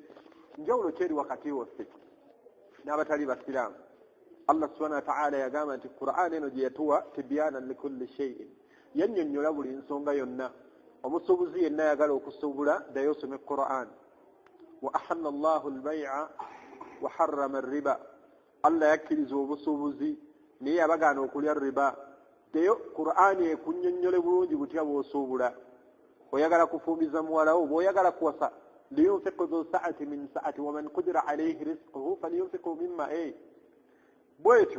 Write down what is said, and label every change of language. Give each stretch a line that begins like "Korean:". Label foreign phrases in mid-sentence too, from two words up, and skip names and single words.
Ganda: njawulo kyeri wakati waffe n'abatali basiraamu? Allah subhanahu wa ta'ala yagamba nti Qur'an eno gye yatuwa
Arabic: تبيانا لكل شيء,
Ganda: yannyonnyola buli nsonga yonna. omusuubuzi yenna ayagala okusuubula ddayo osome Qur'an.
Arabic: وأحل الله البيع وحرم الربا,
Ganda: Allah yakkiriza obusuubuzi naye yabagaana okulya riba. ddayo Qur'an ekunnyonnyole bulungi butya bw'osuubula. oyagala kufumbiza muwala wo, bw'oyagala kuwasa
Arabic: لينفق ذو سعة من سعته ومن قدر عليه رزقه فلينفق مما bwetyo.